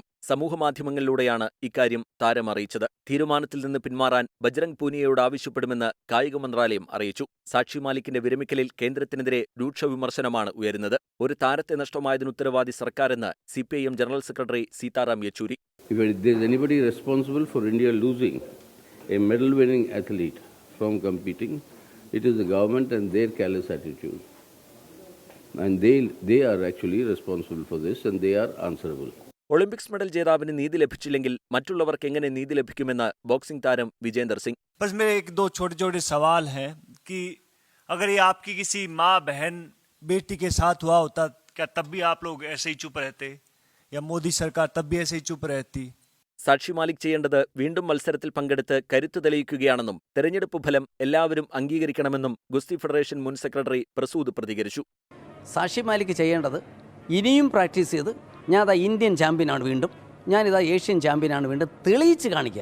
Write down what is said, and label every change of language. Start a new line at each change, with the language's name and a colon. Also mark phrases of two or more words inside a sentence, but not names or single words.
Malayalam: സമൂഹമാധ്യമങ്ങളിലൂടെയാണ് ഇക്കാര്യം താരം അറിയിച്ചത്. തീരുമാനത്തിൽ നിന്ന് പിന്മാറാൻ ബജ്രംഗ് പൂനിയയോട് ആവശ്യപ്പെടുമെന്ന് കായിക മന്ത്രാലയം അറിയിച്ചു. സാക്ഷി മാലിക്കിന്റെ വിരമിക്കലിൽ കേന്ദ്രത്തിനെതിരെ രൂക്ഷ വിമർശനമാണ് ഉയരുന്നത്. ഒരു താരത്തെ നഷ്ടമായതിന് ഉത്തരവാദി സർക്കാരെന്ന് CPIM ജനറൽ സെക്രട്ടറി സീതാറാം യെച്ചൂരി.
English: It is the government and their careless attitude. And they are actually responsible for this and they are answerable.
Malayalam: ഒളിമ്പിക്സ് മെഡൽ ജേതാവിന് നീതി ലഭിച്ചില്ലെങ്കിൽ മറ്റുള്ളവർക്ക് എങ്ങനെ നീതി ലഭിക്കുമെന്ന് ബോക്സിംഗ് താരം വിജേന്ദർ സിംഗ്.
Hindi: बस मेरे 1-2 छोटे-छोटे सवाल हैं कि अगर ये आपकी किसी माँ बहन बेटी के साथ हुआ होता, क्या तब भी आप लोग ऐसे ही चुप रहते? या मोदी सरकार तब भी ऐसे ही चुप रहती?
Malayalam: സാക്ഷി മാലിക് ചെയ്യേണ്ടത് വീണ്ടും മത്സരത്തിൽ പങ്കെടുത്ത് കരുത്ത് തെളിയിക്കുകയാണെന്നും തെരഞ്ഞെടുപ്പ് ഫലം എല്ലാവരും അംഗീകരിക്കണമെന്നും ഗുസ്തി ഫെഡറേഷൻ മുൻ സെക്രട്ടറി പ്രസൂദ് പ്രതികരിച്ചു. സാക്ഷി മാലിക് ചെയ്യേണ്ടത് ഇനിയും പ്രാക്ടീസ് ചെയ്ത് ഞാനിതാ ഇന്ത്യൻ ചാമ്പ്യനാണ് വീണ്ടും, ഞാനിതാ ഏഷ്യൻ ചാമ്പ്യനാണ് വീണ്ടും തെളിയിച്ച് കാണിക്കുക.